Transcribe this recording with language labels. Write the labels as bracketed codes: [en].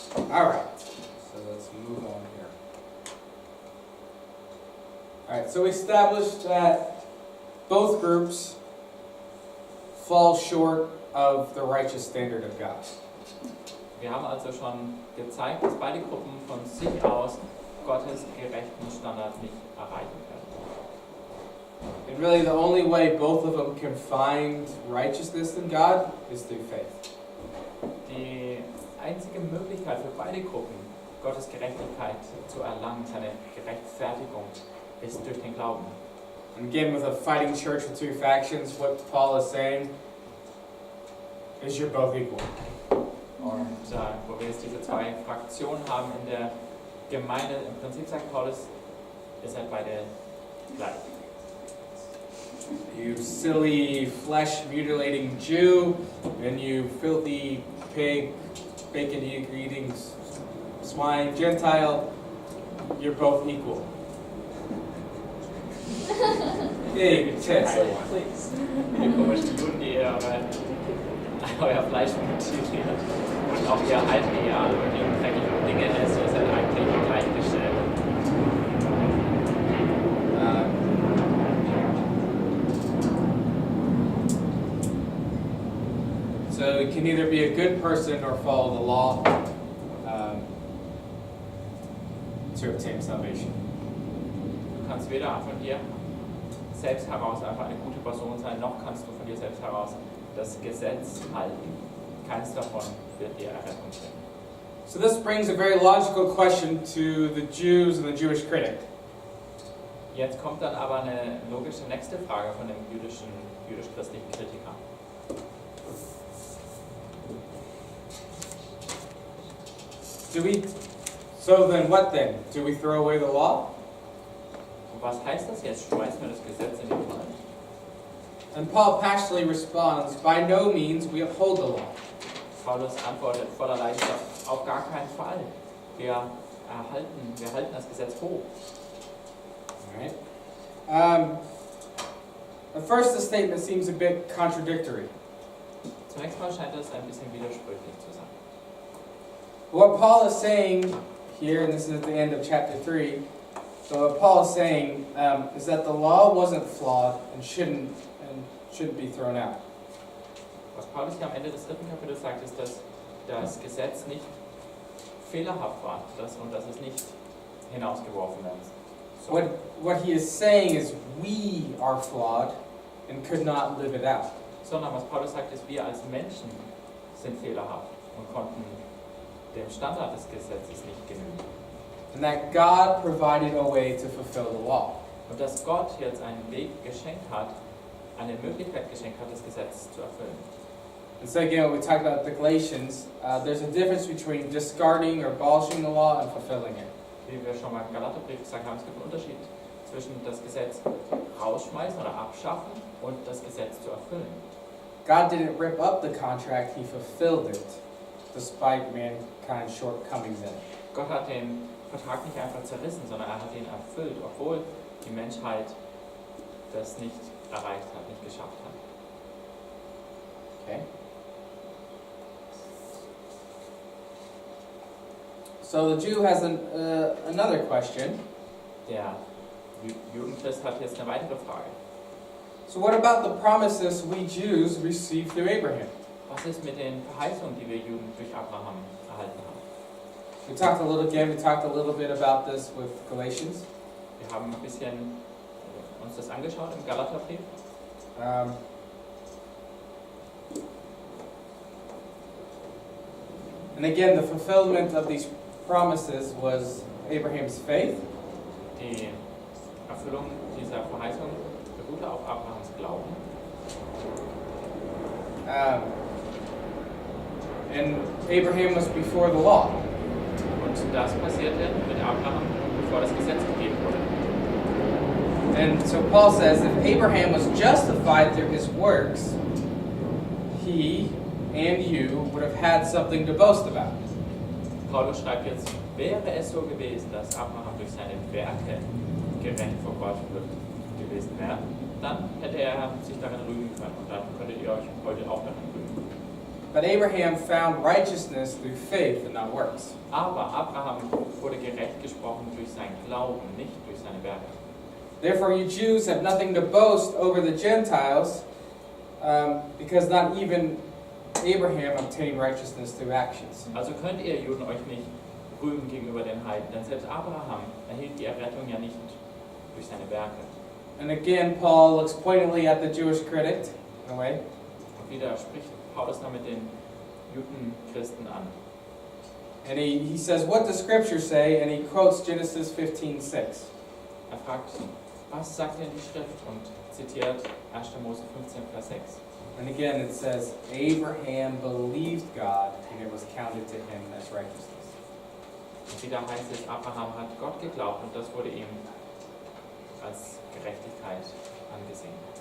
[en] Alright, so let's move on here. Alright, so we established that both groups fall short of the righteous standard of God. [de] Wir haben also schon gezeigt, dass beide Gruppen von sich aus Gottes gerechten Standard nicht erreichen können. [en] And really the only way both of them can find righteousness in God is through faith. [de] Die einzige Möglichkeit für beide Gruppen, Gottes Gerechtigkeit zu erlangen, seine Gerechtfertigung, ist durch den Glauben. [en] And again, with a fighting church with two factions, what Paul is saying is you're both equal. [de] Und wo wir jetzt diese 2 Fraktionen haben in der Gemeinde, im Prinzip sagt Paulus, ihr seid beide gleich. [en] You silly flesh-mutilating Jew, and you filthy pig, bacon-eating swine Gentile, you're both equal. Big test. Please. [de] Ihr komischen Juden, die ihr euer Fleisch mutiert und auch ihr Heiden, die ihr alle möglichen dreckigen Dinge esst, ihr seid eigentlich gleichgestellt. [en] So you can either be a good person or follow the law to obtain salvation. [de] Du kannst weder von dir selbst heraus einfach eine gute Person sein, noch kannst du von dir selbst heraus das Gesetz halten. Keins davon wird dir Errettung bringen. [en] So this brings a very logical question to the Jews and the Jewish critic. [de] Jetzt kommt dann aber eine logische nächste Frage von dem jüdisch-christlichen Kritiker. [en] So then what then? Do we throw away the law? [de] Und was heißt das jetzt? Schmeißen wir das Gesetz in die Tonne? [en] And Paul passionately responds, by no means we uphold the law. [de] Paulus antwortet voller Leidenschaft, auf gar keinen Fall. Wir halten das Gesetz hoch. [en] Alright. At first the statement seems a bit contradictory. [de] Zunächst mal scheint es ein bisschen widersprüchlich zu sein. [en] What Paul is saying here, and this is at the end of chapter 3, so what Paul is saying is that the law wasn't flawed and shouldn't be thrown out. [de] Was Paulus hier am Ende des 3. Kapitels sagt, ist, dass das Gesetz nicht fehlerhaft war und dass es nicht hinausgeworfen werden soll. [en] What he is saying is we are flawed and could not live it out. [de] Sondern was Paulus sagt, ist, wir als Menschen sind fehlerhaft und konnten dem Standard des Gesetzes nicht genügen. [en] And that God provided a way to fulfill the law. [de] Und dass Gott jetzt einen Weg geschenkt hat, eine Möglichkeit geschenkt hat, das Gesetz zu erfüllen. [en] And so again, when we talk about the Galatians, there's a difference between discarding or abolishing the law and fulfilling it. [de] Wie wir schon mal im Galaterbrief gesagt haben, es gibt einen Unterschied zwischen das Gesetz rausschmeißen oder abschaffen und das Gesetz zu erfüllen. [en] God didn't rip up the contract, he fulfilled it, despite mankind's shortcomings in it. [de] Gott hat den Vertrag nicht einfach zerrissen, sondern er hat ihn erfüllt, obwohl die Menschheit das nicht erreicht hat, nicht geschafft hat. [en] Okay. So the Jew has another question. [de] Der Judenchrist hat jetzt eine weitere Frage. [en] So what about the promises we Jews received through Abraham? [de] Was ist mit den Verheißungen, die wir Juden durch Abraham erhalten haben? [en] We talked a little bit about this with Galatians. [de] Wir haben ein bisschen uns das angeschaut im Galaterbrief. [en] And again, the fulfillment of these promises was Abraham's faith. [de] Die Erfüllung dieser Verheißung beruhte auf Abrahams Glauben. [en] And Abraham was before the law. [de] Und das passierte mit Abraham, bevor das Gesetz gegeben wurde. [en] And so Paul says if Abraham was justified through his works, he and you would have had something to boast about. [de] Paulus schreibt jetzt, wäre es so gewesen, dass Abraham durch seine Werke gerecht vor Gott gewesen wäre, dann hätte er sich darin rühmen können und dann könntet ihr euch heute auch darin rühmen. [en] But Abraham found righteousness through faith and not works. [de] Aber Abraham wurde gerecht gesprochen durch seinen Glauben, nicht durch seine Werke. [en] Therefore, you Jews have nothing to boast over the Gentiles, because not even Abraham obtained righteousness through actions. [de] Also könnt ihr Juden euch nicht rühmen gegenüber den Heiden, denn selbst Abraham erhielt die Errettung ja nicht durch seine Werke. [en] And again, Paul looks pointedly at the Jewish critic, in a way. [de] Und wieder spricht Paulus damit den Judenchristen an. [en] And he says, what does Scripture say? And he quotes Genesis 15:6. [de] Er fragt, was sagt denn die Schrift? Und zitiert 1. Mose 15, Vers 6. [en] And again, it says, Abraham believed God, and it was counted to him as righteousness. [de] Und wieder heißt es, Abraham hat Gott geglaubt und das wurde ihm als Gerechtigkeit angesehen.